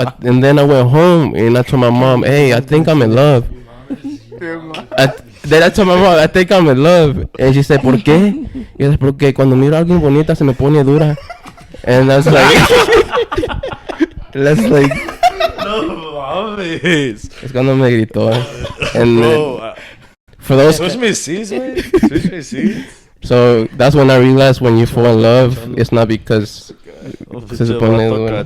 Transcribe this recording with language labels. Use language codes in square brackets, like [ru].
[en] And then I went home and I told my mom, "Hey, I think I'm in love." Then I told my mom, "I think I'm in love," and she said, [es] "¿Por qué?" Y yo, "Porque cuando miro a alguien bonita se me pone dura." [en] And I was like, "That's like." [es] No mames. Es cuando me gritó. And [en] Bro, for those, switch me seats, güey. Switch me seats. so that's when I realized when you fall in love, it's not because [es] se supone dura.